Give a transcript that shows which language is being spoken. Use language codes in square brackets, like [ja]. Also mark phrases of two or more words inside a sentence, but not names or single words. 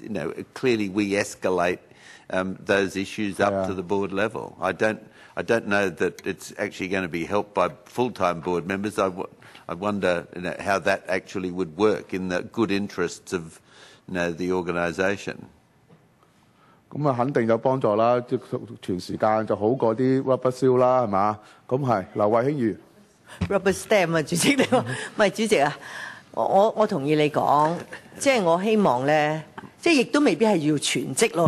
[en] Clearly we escalate those issues up to the board level. I don't know that it's actually going to be helped by full-time board members. I wonder how that actually would work in the good interests of the organisation。 [yue] 咁啊，肯定有幫助啦，即全時間就好過啲 [en] rubber seal [yue] 啦，係嘛？咁係，劉慧卿議員。 [en] rubber stamp [yue] 啊，主席你話，唔係主席啊，我同意你講，即係我希望咧，即係亦都未必係要全職咯。